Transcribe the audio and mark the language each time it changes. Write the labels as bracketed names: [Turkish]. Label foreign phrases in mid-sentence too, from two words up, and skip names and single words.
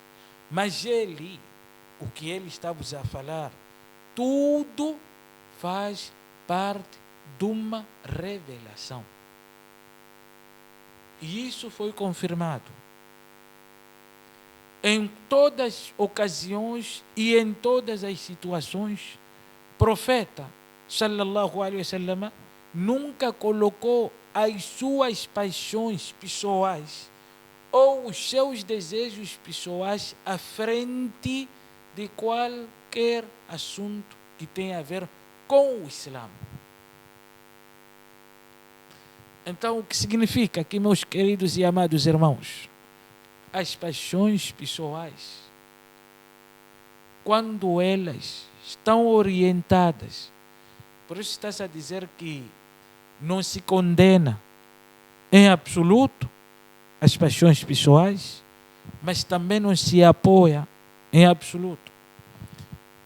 [Portuguese] Mas ele, o que ele está a falar, tudo faz parte de uma revelação. E isso foi confirmado em todas as ocasiões e em todas as situações. Profeta [Arabic] صلى الله عليه وسلم [Portuguese] nunca colocou as suas paixões pessoais ou os seus desejos pessoais à frente de qualquer assunto que tenha a ver com o Islã. Então, o que significa que, meus queridos e amados irmãos, as paixões pessoais, quando elas estão orientadas, por isso está-se a dizer que não se condena em absoluto as paixões pessoais, mas também não se apoia em absoluto.